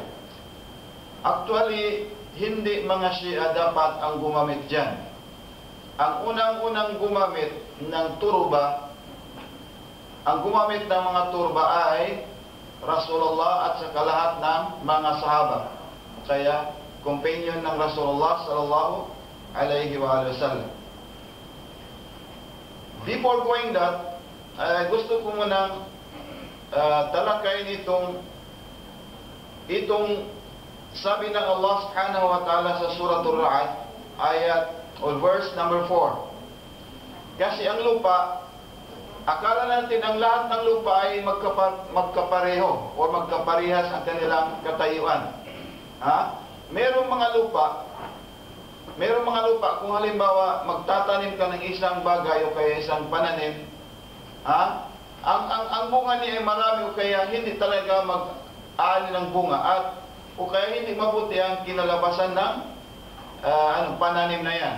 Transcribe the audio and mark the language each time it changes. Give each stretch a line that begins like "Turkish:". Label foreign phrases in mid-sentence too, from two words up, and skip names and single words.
Filipino: Actually, hindi mga Shia dapat ang gumamit dyan. Ang unang-unang gumamit ng turba, ang gumamit ng mga turba ay Rasulullah at saka lahat ng mga sahaba. Kaya, companion ng Rasulullah
Arabic: صلى الله عليه وسلم.
English: Before going that,
Filipino: gusto ko munang talakayin itong sabi ng Allah
Arabic: سبحانه وتعالى
Filipino: sa Suratul Ra'd, ayat
English: or verse number
Filipino: 4. Kasi ang lupa, akala natin ang lahat ng lupa ay magkapareho o magkaparehas ang kanilang katayuan. Merong mga lupa kung halimbawa magtatanim ka ng isang bagay o kaya isang pananim, ang bunga niya ay marami o kaya hindi talaga mag-aani ng bunga at o kaya hindi mabuti ang kinalabasan ng pananim na yan.